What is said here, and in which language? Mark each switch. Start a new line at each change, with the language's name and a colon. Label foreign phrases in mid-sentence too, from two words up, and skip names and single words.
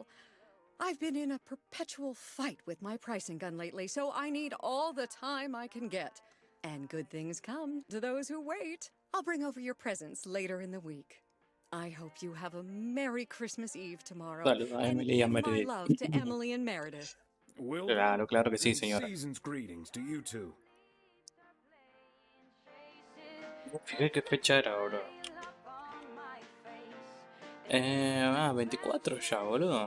English: I've been in a perpetual fight with my pricing gun lately, so I need all the time I can get. And good things come to those who wait. I'll bring over your presents later in the week. I hope you have a Merry Christmas Eve tomorrow.
Spanish: Saludos a
English: And
Spanish: Emily y a
English: give my Meredith. love to Emily and Meredith. Will
Spanish: Claro, claro que sí,
English: and
Spanish: señora.
English: Season's greetings to you two.
Spanish: Fíjate qué fecha era, bro. 24 ya, boludo.